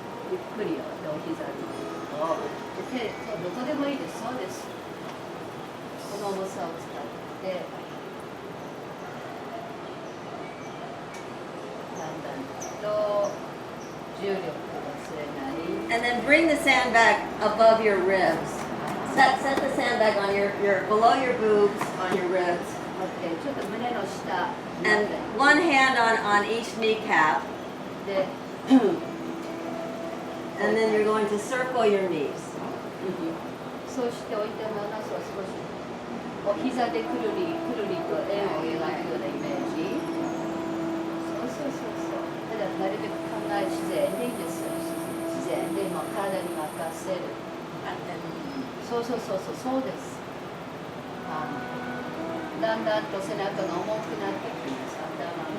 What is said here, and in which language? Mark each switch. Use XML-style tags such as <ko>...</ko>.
<ja>ゆっくりよお膝に手そうどこでもいいですそうですこの重さを使ってだんだんと重力を忘れない</ja> <en>And then bring the sandbag above your ribs. Set the sandbag on your below your boobs, on your ribs.</en> <ja>ちょっと胸の下</ja> <en>And one hand on each kneecap.</en> <ja>で</ja> <en>And then you're going to circle your knees.</en> <ja>そうしておいたまま少しお膝でくるりくるりと円を描くようなイメージそうただなるべく考え自然でいいですよ自然で今体に任せるそうですだんだんと背中が重くなってきます頭</ja>